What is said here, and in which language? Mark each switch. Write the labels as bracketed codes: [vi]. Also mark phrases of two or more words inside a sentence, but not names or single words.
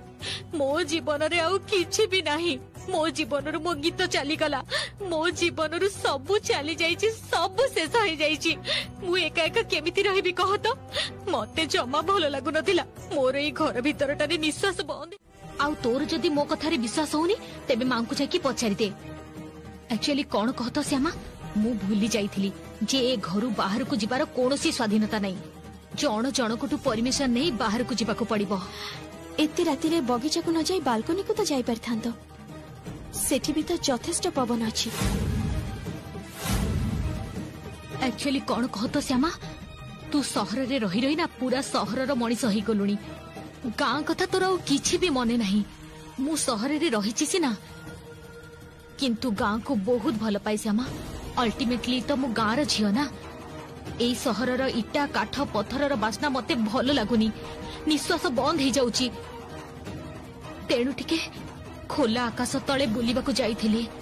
[or] ମୋ ଜୀବନ ରେ ଆଉ କିଛି ଭି ନାହି ମୋ ଜୀବନ ରୋ ମୋ ଗୀତ ଚାଲି ଗଲା ମୋ ଜୀବନ ରୋ ସବ ଚାଲି ଯାଉଛି ସବ ଶେଷ ହୋଇ ଯାଉଛି ମୁ ଏକା ଏକା କେମିତି ରହିବି କହ ତୋ ମତେ ଜମା ଭଲ ଲାଗୁ ନଥିଲା ମୋର ଏଇ ଘର ଭିତରଟାରେ ନିଶ୍ୱାସ ବନ୍ଦ ଆଉ ତୋର ଯଦି ମୋ କଥା ରେ ବିଶ୍ୱାସ ହେଉନି ତେବେ ମାଁ କୁ ଯାଇ ପଚାରି ଦେ ଏକ୍ଚୁଆଲି କଣ କହୁଛୁ ଶ୍ୟାମା ମୁ ଭୁଲି ଯାଇଥିଲି ଯେ ଏ ଘରୁ ବାହାର କୁ ଯିବାର କୋଉସି ସ୍ୱାଧୀନତା ନାହିଁ ଜଣ ଜଣଙ୍କଠୁ ପରମିଶନ ନାହିଁ ବାହାର କୁ ଯିବାକୁ ପଡ଼ିବ ଏତେ ରାତି ରେ ବଗିଚା କୁ ନ ଯାଇ ବାଲକୋନି କୁ ତ ଯାଇ ପାରିଥାନ୍ତୁ ସେଠି ଭି ତ ଯଥେଷ୍ଟ ପବନ ଅଛି ଏକ୍ଚୁଆଲି କଣ କହୁଛୁ ଶ୍ୟାମା ତୁ ସହର ରେ ରହି ରହି ନା ପୂରା ସହର ରୋ ମଣି ସହି ଗଲୁଣି ଗାଁ କଥା ତୋର କିଛି ଭି ମନେ ନାହିଁ ମୁ ସହର ରେ ରହୁଛି ସିନା କିନ୍ତୁ ଗାଁ କୁ ବହୁତ ଭଲ ପାଏ ଶ୍ୟାମା ଅଲଟିମେଟଲି ତ ମୁ ଗାଁ ରୋ ଝିଅ ନା ଏଇ ସହର ରୋ ଇଟା କାଠ ପଥର ରୋ ବାସନା ମତେ ଭଲ ଲାଗୁନି ନିଶ୍ୱାସ ବନ୍ଦ ହୋ ଯାଉଛି ତେଣୁ ଟିକେ ଖୋଲା ଆକାଶ ତଳେ ବୁଲିବା କୁ ଯାଇଥିଲି